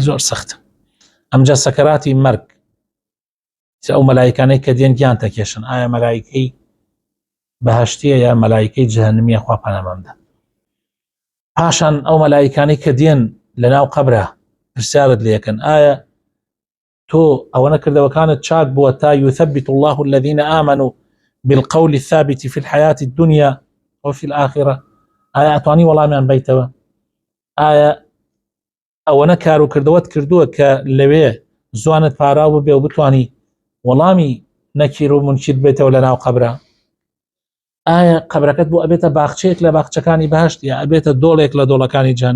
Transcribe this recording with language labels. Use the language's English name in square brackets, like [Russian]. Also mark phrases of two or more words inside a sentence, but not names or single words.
[Central Kurdish] زۆر سەختە ئەمجا سەکەراتی مەرگ ئەو مەلایکانەی کە دێن گیان تەکێشن ئایا مەلایکەی بەهەشتیە یا مەلایکەی جەهەنەمیە خوا پەنامەمدا پاشان ئەو مەلایکانەی کە دێن لە ناو قەبرە پرسیارت لێکن ئایا تۆ ئەوە نەکردەوەکانت چاک بووە تا [Arabic] يثبت الله الذين آمنوا بالقول الثابت في الحياة الدنيا وفي الآخرة [Central Kurdish] ئایا ئەتوانی وەڵامیان بیتەوە ئایا ئەوە نەکار و کردەوەت کردووە کە لەوێ زوانت پاراو بێ و بتوانی وەڵامی نەکیر و منکر بێتەوە لە ناو قەبرە؟ ئایا قەبرەکەت بۆ ئەبێتە باخچەیەک لە باخچەکانی بەهشت یا ئەبێتە دۆڵێک لە دۆڵەکانی جەهەنەم؟